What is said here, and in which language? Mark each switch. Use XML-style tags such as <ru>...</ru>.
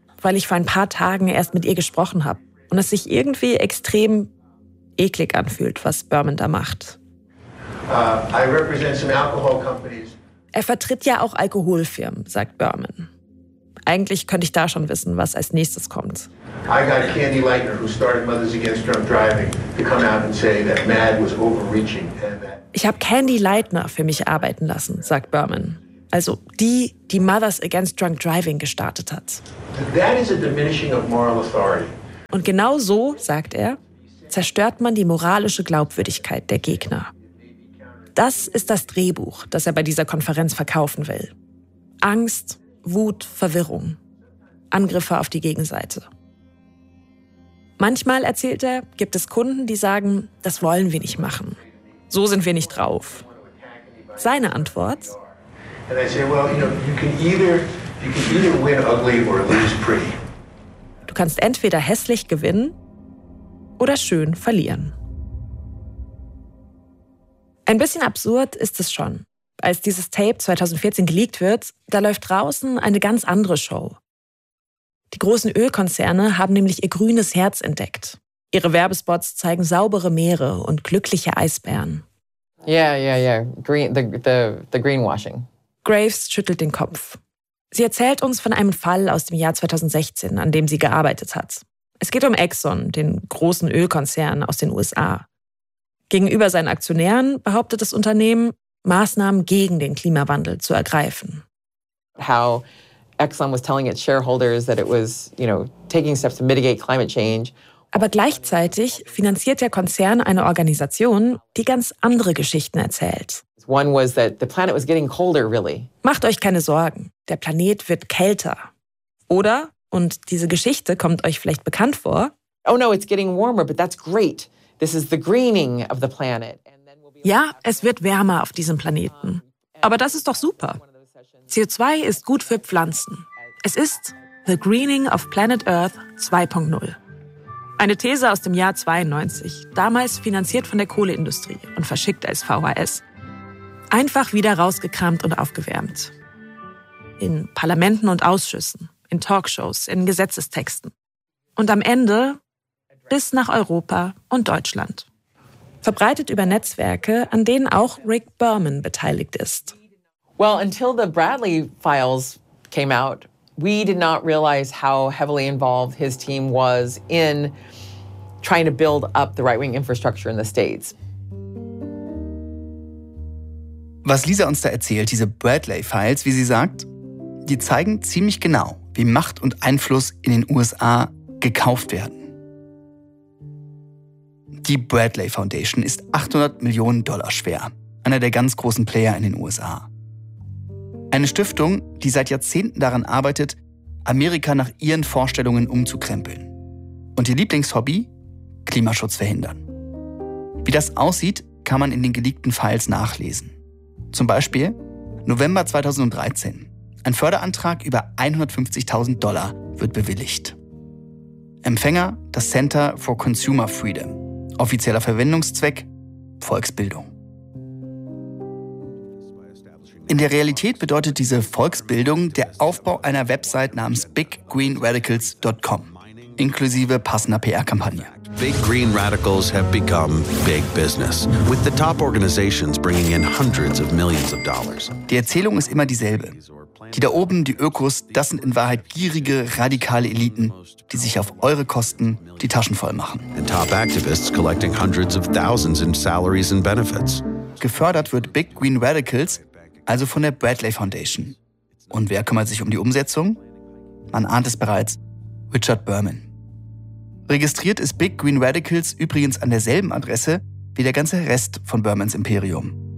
<de>Weil ich vor ein paar Tagen erst mit ihr gesprochen habe. Und es sich irgendwie extrem eklig anfühlt, was Berman da macht.</de> <en>I represent some alcohol companies.</en> <de>Er vertritt ja auch Alkoholfirmen, sagt Berman. Eigentlich könnte ich da schon wissen, was als nächstes kommt.</de> <en>I got Candy Leitner, who started Mothers Against Drunk Driving, to come out and say that MAD was overreaching.</en> <de>Ich habe Candy Leitner für mich arbeiten lassen, sagt Berman. Also die, die Mothers Against Drunk Driving gestartet hat.</de> <en>That is a diminishing of moral authority.</en> <de>Und genau so, sagt er, zerstört man die moralische Glaubwürdigkeit der Gegner. Das ist das Drehbuch, das er bei dieser Konferenz verkaufen will. Angst, Wut, Verwirrung. Angriffe auf die Gegenseite. Manchmal, erzählt er, gibt es Kunden, die sagen, das wollen wir nicht machen. So sind wir nicht drauf. Seine Antwort?</de> <en>And I say, well, you can either win ugly or lose pretty.</en> <de>Du kannst entweder hässlich gewinnen oder schön verlieren. Ein bisschen absurd ist es schon. Als dieses Tape 2014 geleakt wird, da läuft draußen eine ganz andere Show. Die großen Ölkonzerne haben nämlich ihr grünes Herz entdeckt. Ihre Werbespots zeigen saubere Meere und glückliche Eisbären.</de> <en>Yeah. Green, the greenwashing.</en> <de>Graves schüttelt den Kopf. Sie erzählt uns von einem Fall aus dem Jahr 2016, an dem sie gearbeitet hat. Es geht um Exxon, den großen Ölkonzern aus den USA. Gegenüber seinen Aktionären behauptet das Unternehmen, Maßnahmen gegen den Klimawandel zu ergreifen.</de> <en>How Exxon was telling its shareholders that it was, you know, taking steps to mitigate climate change.</en> <de>Aber gleichzeitig finanziert der Konzern eine Organisation, die ganz andere Geschichten erzählt.</de> <en>One was that the planet was getting colder, really.</en> <de>Macht euch keine Sorgen, der Planet wird kälter. Oder, und diese Geschichte kommt euch vielleicht bekannt vor.</de> <en>Oh no, it's getting warmer, but that's great. This is the greening of the planet.</en> <de>Ja, es wird wärmer auf diesem Planeten. Aber das ist doch super. CO2 ist gut für Pflanzen. Es ist The Greening of Planet Earth 2.0. Eine These aus dem Jahr 92, damals finanziert von der Kohleindustrie und verschickt als VHS. Einfach wieder rausgekramt und aufgewärmt. In Parlamenten und Ausschüssen, in Talkshows, in Gesetzestexten. Und am Ende bis nach Europa und Deutschland. Verbreitet über Netzwerke, an denen auch Rick Berman beteiligt ist.</de> <en>Well, until the Bradley files came out, we did not realize how heavily involved his team was in trying to build up the right-wing infrastructure in the States.</en> <de>Was Lisa uns da erzählt, diese Bradley files, wie sie sagt, die zeigen ziemlich genau, wie Macht und Einfluss in den USA gekauft werden. Die Bradley Foundation ist 800 Millionen Dollar schwer, einer der ganz großen Player in den USA. Eine Stiftung, die seit Jahrzehnten daran arbeitet, Amerika nach ihren Vorstellungen umzukrempeln. Und ihr Lieblingshobby? Klimaschutz verhindern. Wie das aussieht, kann man in den geleakten Files nachlesen. Zum Beispiel November 2013. Ein Förderantrag über 150.000 Dollar wird bewilligt. Empfänger: das Center for Consumer Freedom. Offizieller Verwendungszweck: Volksbildung. In der Realität bedeutet diese Volksbildung der Aufbau einer Website namens biggreenradicals.com inklusive passender PR-Kampagne.</de> <en>Big Green Radicals have become big business, with the top organizations bringing in hundreds of millions of dollars.</en> <de>Die Erzählung ist immer dieselbe. Die da oben, die Ökos, das sind in Wahrheit gierige, radikale Eliten, die sich auf eure Kosten die Taschen voll machen.</de> <en>And top activists collecting hundreds of thousands in salaries and benefits.</en> <de>Gefördert wird Big Green Radicals also von der Bradley Foundation. Und wer kümmert sich um die Umsetzung? Man ahnt es bereits, Richard Berman. Registriert ist Big Green Radicals übrigens an derselben Adresse wie der ganze Rest von Bermans Imperium.</de>